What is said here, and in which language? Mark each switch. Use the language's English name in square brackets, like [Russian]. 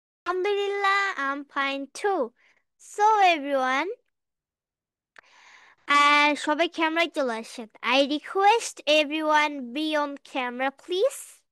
[English] Alhamdulillah, I'm fine too. So everyone, [Bangla] সবাই ক্যামেরায় চলে আসেন. [English] I request everyone be on camera please.